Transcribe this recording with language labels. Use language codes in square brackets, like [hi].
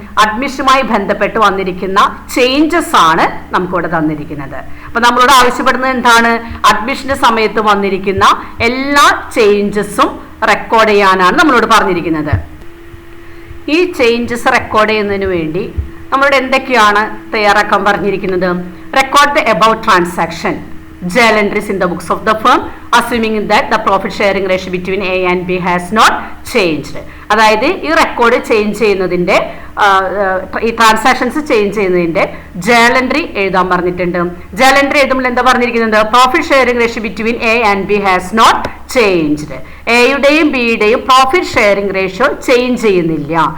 [ml] അഡ്മിഷനുമായി ബന്ധപ്പെട്ട് വന്നിരിക്കുന്ന ചേഞ്ചസ് ആണ് നമുക്കിവിടെ തന്നിരിക്കുന്നത്. അപ്പൊ നമ്മളോട് ആവശ്യപ്പെടുന്നത് എന്താണ്? അഡ്മിഷന്റെ സമയത്ത് വന്നിരിക്കുന്ന എല്ലാ ചേഞ്ചസും റെക്കോർഡ് ചെയ്യാനാണ് നമ്മളോട് പറഞ്ഞിരിക്കുന്നത്. ഈ ചേഞ്ചസ് റെക്കോർഡ് ചെയ്യുന്നതിന് വേണ്ടി നമ്മളോട് എന്തൊക്കെയാണ് തയ്യാറാക്കാൻ പറഞ്ഞിരിക്കുന്നത്? [en] Record the about transaction, journal entries in the books of the firm, assuming that the profit sharing ratio between A and B has not changed. [ml] അതായത് ഈ റെക്കോർഡ് ചേഞ്ച് ചെയ്യുന്നതിന്റെ ഈ ട്രാൻസാക്ഷൻസ് ചേഞ്ച് ചെയ്യുന്നതിന്റെ ജേണൽ എൻട്രി എഴുതാൻ പറഞ്ഞിട്ടുണ്ട്. Journal entry എഴുതുമ്പോൾ എന്താ പറഞ്ഞിരിക്കുന്നത്? [en] Profit sharing ratio between A and B has not changed. [ml] എയുടെയും ബിയുടെയും പ്രോഫിറ്റ് ഷെയറിംഗ് റേഷ്യോ ചേഞ്ച് ചെയ്യുന്നില്ല.